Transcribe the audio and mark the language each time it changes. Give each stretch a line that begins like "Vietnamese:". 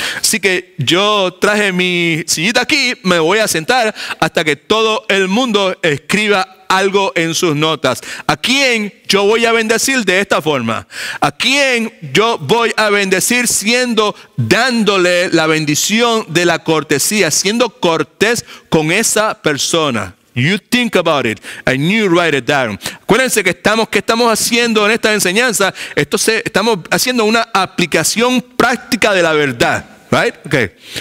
Spanish: Así que yo traje mi sillita aquí, me voy a sentar hasta que todo el mundo escriba algo en sus notas. ¿A quién yo voy a bendecir de esta forma? ¿A quién yo voy a bendecir dándole la bendición de la cortesía, siendo cortés con esa persona?
English: You think about it and you write it down.
Spanish: Acuérdense que ¿qué estamos haciendo en esta enseñanza? Estamos haciendo una aplicación práctica de la verdad.
English: Right? Okay.